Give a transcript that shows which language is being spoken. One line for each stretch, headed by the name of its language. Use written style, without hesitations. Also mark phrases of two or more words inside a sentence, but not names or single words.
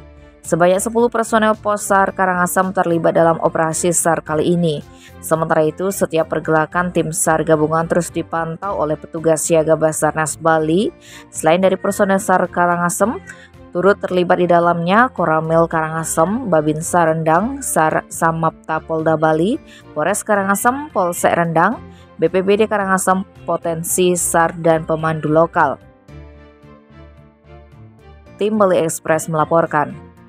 Indonesian: Sebanyak 10 personel Pos SAR Karangasem terlibat dalam operasi SAR kali ini. Sementara itu, setiap pergerakan tim SAR gabungan terus dipantau oleh petugas siaga Basarnas Bali. Selain dari personel SAR Karangasem, turut terlibat di dalamnya Koramil Karangasem, Babinsa Rendang, SAR Samapta Polda Bali, Polres Karangasem, Polsek Rendang, BPBD Karangasem, potensi SAR dan pemandu lokal. Tim Bali Express melaporkan.